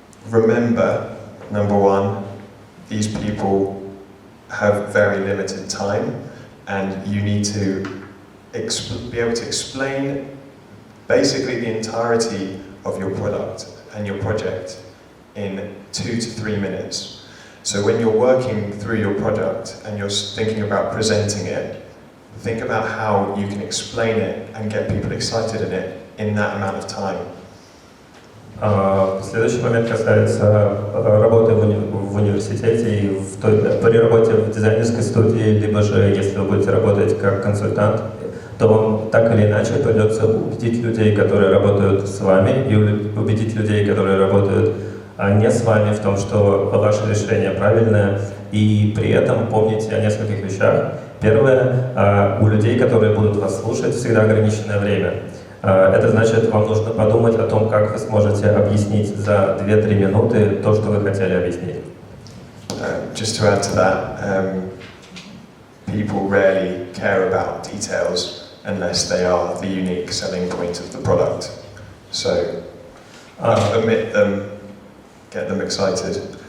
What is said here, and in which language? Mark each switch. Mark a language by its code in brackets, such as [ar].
[en] Remember, number one, these people have very limited time, and you need to be able to explain basically the entirety of your product and your project in 2 to 3 minutes. So when you're working through your product and you're thinking about presenting it, think about how you can explain it and get people excited in that amount of time. [ru] Следующий момент касается работы в университете и при работе в дизайнерской студии, либо же если вы будете работать как консультант, то вам так или иначе придется убедить людей, которые работают с вами, и убедить людей, которые работают не с вами, в том, что ваше решение правильное, и при этом помните о нескольких вещах. Первое, у людей, которые будут вас слушать, всегда ограниченное время. Это значит, вам нужно подумать о том, как вы сможете объяснить за 2-3 минуты то, что вы хотели объяснить. [en] Just to add to that, people rarely care about details unless they are the unique selling point of the product. So, omit them, get them excited.